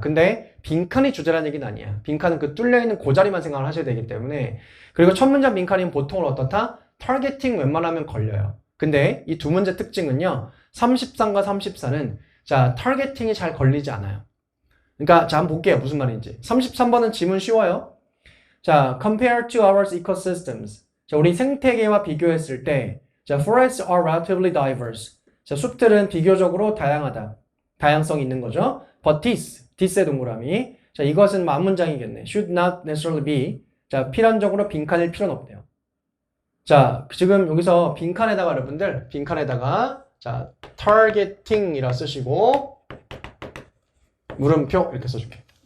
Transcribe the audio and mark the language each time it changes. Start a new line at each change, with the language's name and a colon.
Korean: 근데 빈칸이 주제라는 얘기는 아니야. 빈칸은 그 뚫려있는 그 자리만 생각을 하셔야 되기 때문에 그리고 첫 문장 빈칸이면 보통은 어떻다? 타겟팅 웬만하면 걸려요. 근데 이 두 문제 특징은요. 33과 34는 자 타겟팅이 잘 걸리지 않아요. 그러니까 자, 한번 볼게요. 무슨 말인지. 33번은 지문 쉬워요.
English: 자, compare to our ecosystems.
Korean: 자, 우리 생태계와 비교했을 때, 자,
English: forests are relatively diverse.
Korean: 자, 숲들은 비교적으로 다양하다. 다양성이 있는 거죠.
English: But this
Korean: 의 동그라미. 자, 이것은 만문장이겠네.
English: Should not necessarily be.
Korean: 자, 필연적으로 빈칸일 필요는 없대요. 자, 지금 여기서 빈칸에다가 여러분들, 빈칸에다가, 자, targeting이라 쓰시고, 물음표 이렇게 써줄게.